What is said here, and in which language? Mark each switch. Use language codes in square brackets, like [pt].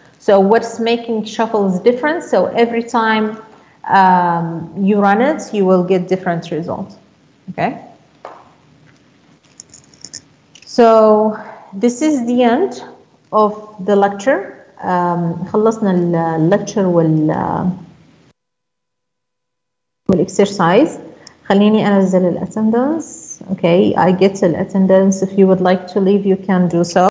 [en] So what's making shuffles different? So every time you run it, you will get different results. Okay? So this is the end of the lecture. [ar] خلصنا الليكتشر والاكسرسايز. خليني انزل الاتندنس. [en] Okay, I get the attendance. If you would like to leave, you can do so.